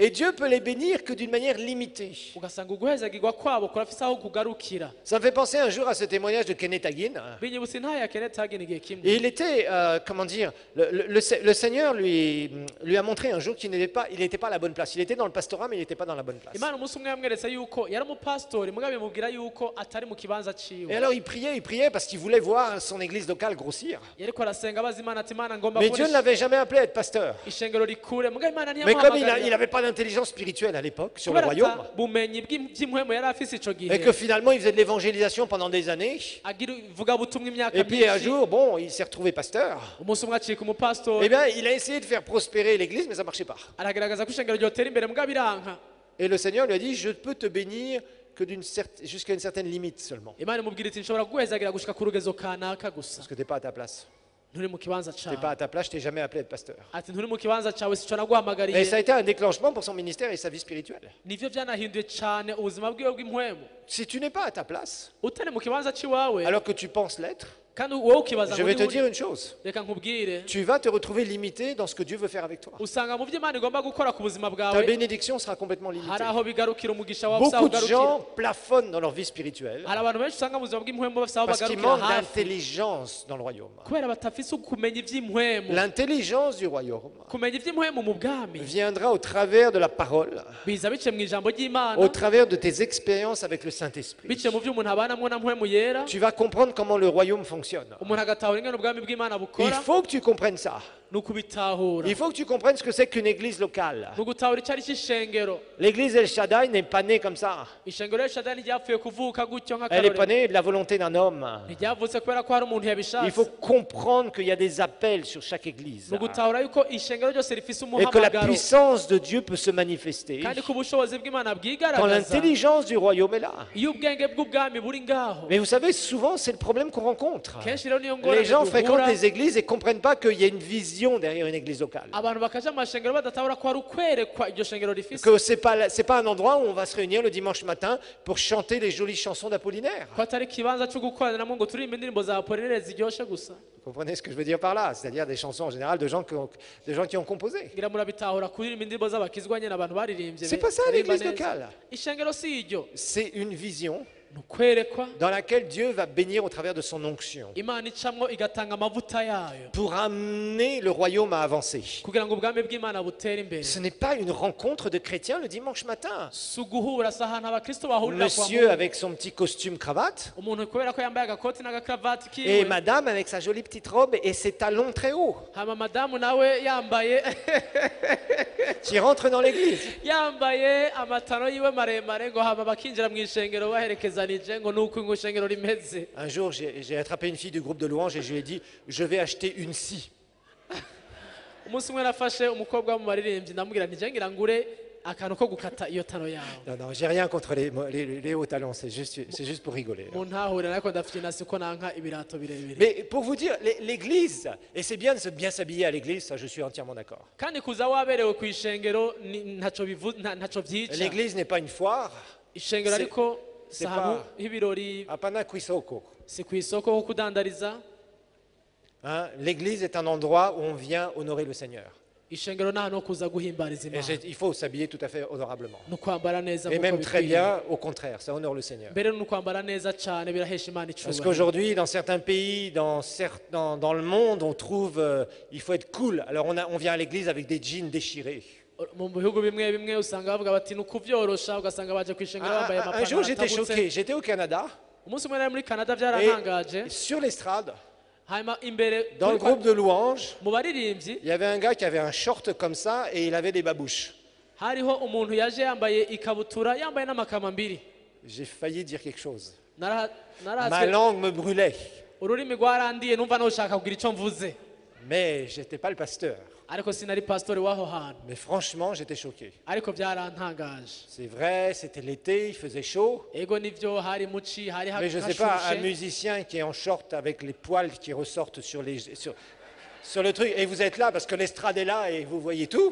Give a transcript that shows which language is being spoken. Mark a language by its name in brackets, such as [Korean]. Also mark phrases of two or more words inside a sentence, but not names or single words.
[French] Et Dieu peut les bénir que d'une manière limitée. [Rundi] ugasanga uguhezagirwa kwabo kurafise aho kugarukira. [French] Ça me fait penser un jour à ce témoignage de Kenneth Hagin. [Rundi] binyibutsa intahe ya Kenneth Hagin igihe kimwe. [French] Et il était, comment dire, le Seigneur lui a montré un jour qu'il n'était pas à la bonne place. Il était dans le pastorat, mais il n'était pas dans la bonne place. [Rundi] imana umunsi umwe yamweretse yuko yari umupasitori mugabo imubwira yuko atari mu kibanza [French] Et [Rundi] ciwe. [French] alors il priait parce qu'il voulait voir son église locale grossir. [Rundi] yariko arasenga abaza imana ati imana ngomba [French] Mais Dieu ne l'avait jamais appelé à être pasteur. [Rundi] ishengero rikure mugabo imana [French] Mais comme il [Rundi] ntiyamuhamagarira [French] n'avait pas d'intelligence spirituelle à l'époque sur le [Rundi] kubera [French] royaume, [Rundi] ata bumenyi by'impwemu yari afise ico [French] et [Rundi] gihe [French] que finalement il faisait de l'évangélisation pendant des années, [Rundi] agira ivugabutumwa imyaka [French] et puis un [Rundi] myinshi [French] jour, bon, il s'est retrouvé pasteur. [Rundi] umunsi umwe acika [French] Eh [Rundi] umupasitori [French] bien, il a essayé de faire prospérer l'église, mais ça ne marchait pas. [Rundi] aragaragaza ko ishengero ryotera imbere mugabo iranka. [French] Et le Seigneur lui a dit, je peux te bénir que jusqu'à une certaine limite seulement, [Rundi] imana imubwira iti nshobora kuguhezagira gushika ku rugezo kanaka gusa [French] parce que tu n'es pas à ta place. [Rundi] nturi mu kibanza [French] Tu n'es pas [Rundi] cawe. [French] à ta place, je t'ai jamais appelé à être pasteur. [Rundi] ati nturi mu kibanza cawe sico [French] Et ça a [Rundi] naguhamagariye. [French] été un déclenchement pour son ministère et sa vie spirituelle. [Rundi] nivyo vyanahinduye cane ubuzima bwiwe bw'impwemu. [French] Si tu n'es pas à ta place, [Rundi] utari mu kibanza ciwawe [French] alors que tu penses l'être, [Rundi] kandi wowe ukibaza [French] je [Rundi] ngo [French] vais te [Rundi] ni [French] dire [Rundi] uri- [French] une chose. [Rundi] reka nkubwire [French] Tu vas te retrouver limité dans ce que Dieu veut faire avec toi. [Rundi] usanga mu vyo imana igomba gukora ku buzima [French] Ta [Rundi] bwawe [French] bénédiction sera complètement [Rundi] hari [French] limitée. [Rundi] aho bigarukira umugisha wawe usaho [French] Beaucoup de [Rundi] ugarukira. [French] gens plafonnent dans leur vie spirituelle [Rundi] hari abantu benshi usanga mu buzima bw'impwemu bafise aho [French] parce qu'ils [Rundi] bagarukira [French] manquent [Rundi] hafi [French] d'intelligence dans le royaume. [Rundi] kubera batafise ukumenya ivy'impwemu. [French] L'intelligence du royaume [Rundi] kumenya ivy'impwemu mu bwami [French] viendra au travers de la parole, [Rundi] biza bice mu ijambo [French] au [Rundi] ry'imana, [French] travers de tes expériences avec le Saint-Esprit. [Rundi] bice mu vyo umuntu abanamwo na mpwemu yera, [French] Tu vas comprendre comment le royaume fonctionne. [Rundi] umuntu agatahura ingene ubwami bw'imana [French] Il [Rundi] bukora. [French] faut que tu comprennes ça. [Rundi] ni ukubitahura, [French] Il faut que tu comprennes ce que c'est qu'une église locale. [Rundi] ni ugutahura icyo ari cy'ishengero. [French] L'église El Shaddai n'est pas née comme ça. [Rundi] ishengero rishada ntiryapfuye kuvuka gutyo [French] Elle n'est pas [Rundi] nk'akarorero, [French] née de la volonté d'un homme. [Rundi] ntiryavutse kubera ko hari umuntu [French] Il [Rundi] yabishatse. [French] faut comprendre qu'il y a des appels sur chaque église. [Rundi] ni ugutahura yuko ishengero ryose rifise [French] Et que la [Rundi] umuhamagaro, [French] puissance de Dieu peut se manifester [Rundi] kandi ko ubushobozi bw'imana [French] quand [Rundi] bwigaragaza [French] l'intelligence du royaume est là. [Rundi] iyo ubwenge bw'ubwami buri ngaho. [French] Mais vous savez, souvent, c'est le problème qu'on rencontre. [Rundi] kenshi rero niyo [French] Les [Rundi] ngorane [French] gens fréquentent [Rundi] duhura, [French] des églises et ne comprennent pas qu'il y a une vision derrière une église locale. [Rundi] abantu bakaja mu mashengero badatahura ko hari ukwerekwa iryo shengero rifise, [French] Que ce n'est pas un endroit où on va se réunir le dimanche matin pour chanter les jolies chansons d'Apollinaire. [Rundi] ko atari ikibanza cyo gukoraniramo ngo turirimbe indirimbo za Apollinaire ziryoshe gusa. [French] Vous comprenez ce que je veux dire par là? C'est-à-dire des chansons en général de gens qui ont composé. [Rundi] ngira murabitahura kuririmba indirimbo z'abakizwa nyine abantu baririmbye. [French] C'est pas ça [Rundi] baririmba [French] l'église [Rundi] neza. [French] locale. [Rundi] ishengero si iryo, [French] C'est une vision [Rundi] ni ukwerekwa [French] dans laquelle Dieu va bénir au travers de son onction [Rundi] imana icamwo igatanga amavuta yayo [French] pour amener le royaume à avancer. [Rundi] kugira ngo ubwami bw'imana butere imbere. [French] Ce n'est pas une rencontre de chrétiens le dimanche matin. [Rundi] si uguhura si ahantu abakristo bahurira kwa [French] Monsieur avec son petit costume cravate [Rundi] umuntu kubera ko yambaye agakoti n'agakaravati [French] et [Rundi] kiwe, [French] madame avec sa jolie petite robe et ses talons très hauts [Rundi] hama madamu nawe yambaye [French] qui rentrent dans l'église. [Rundi] yambaye amataro yiwe maremare ngo hama bakinjira mu ishengero baherekezanije ngo nuko ngo ishengero rimeze. [French] Un jour, j'ai attrapé une fille du groupe de louanges et je lui ai dit, je vais acheter une scie. [Rundi] umunsi umwe nafashe umukobwa wo mu baririmbyi ndamubwira nti je ngira ngure akantu ko gukata iyo tano yawe. [French] Non, non, j'ai rien contre les hauts talons, c'est juste pour rigoler. [Rundi] mu ntahure ariko ndafite nasi ko nanka ibirato birebire. [French] Mais pour vous dire, l'église, et c'est bien de se bien s'habiller à l'église, ça je suis entièrement d'accord. [Rundi] kandi kuza waberewe ku ishengero ntaco vyica. [French] L'église n'est pas une foire, [Rundi] ishengero [French] c'est- [Rundi] ariko [French] c'est [Rundi] si ahantu [French] pas- [Rundi] h'ibirori, apana kwisoko. si ku isoko ho kudandariza. [French] Hein, l'église est un endroit où on vient honorer le Seigneur. [Rundi] ishengero ni ahantu ho kuza guhimbariza [French] Et [Rundi] imana, [French] il faut s'habiller tout à fait honorablement. [Rundi] ni ukwambara neza [French] Et [Rundi] nk'uko [French] même très [Rundi] bikwiye. [French] bien, au contraire, ça honore le Seigneur. [Rundi] mbere ni ukwambara neza cyane birahesha imana [French] Parce [Rundi] icubahiro. [French] qu'aujourd'hui, dans certains pays, dans le monde, on trouve il faut être cool. Alors on vient à l'église avec des jeans déchirés. [Rundi] mu bihugu bimwe bimwe usanga bavuga bati ni ukuvyorosha, ugasanga baje ku ishengero bambaye [French] Un jour, [Rundi] amapantaro [French] j'étais [Rundi] atabutse. [French] choqué. J'étais au Canada [Rundi] umunsi umwe nari muri canada [French] et [Rundi] byarantangaje, [French] sur l'estrade, [Rundi] hanyuma imbere [French] dans le groupe de louanges, [Rundi] mu baririmbyi [French] il y avait un gars qui avait un short comme ça et il avait des babouches. [Rundi] hariho umuntu yaje yambaye ikabutura yambaye n'amakambambiri. [French] J'ai failli dire quelque chose. [Rundi] Nara- Ma narahatswe [French] langue me brûlait, [Rundi] ururimi rwarandiye numva ntushaka kugira icyo mvuze, [French] mais j'étais pas le pasteur. [Rundi] ariko sinari pastori w'aho hantu, [French] Mais franchement, j'étais choqué. [Rundi] ariko byarantangaje. [French] C'est vrai, c'était l'été, il faisait chaud. [Rundi] Ego nivyo hari muci, hari [French] Mais je ne sais pas, un [Rundi] hashushe, [French] musicien qui est en short avec les poils qui ressortent sur le truc, et vous êtes là parce que l'estrade est là et vous voyez tout.